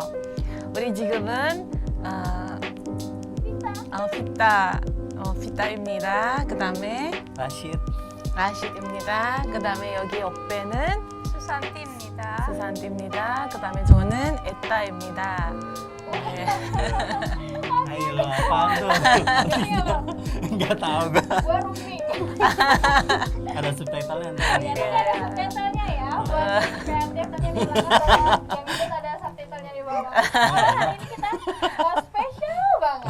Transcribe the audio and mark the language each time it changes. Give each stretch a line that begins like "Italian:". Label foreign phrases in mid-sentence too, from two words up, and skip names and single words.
Korean: 우리 지금은 피타입니다. 그다음에 라시드입니다. 그다음에 여기 옆에는 수산티입니다. 그다음에 저는 에따입니다. 네.
Indonesian: Ayo lo apaan tuh? Nggak tahu gue. Gue Rumi. Ada subtitlenya Ya, nih. nanti ada subtitlenya ya. Buat kreatif nanti di belakang yang itu ada subtitlenya di bawah. Karena hari ini kita spesial banget.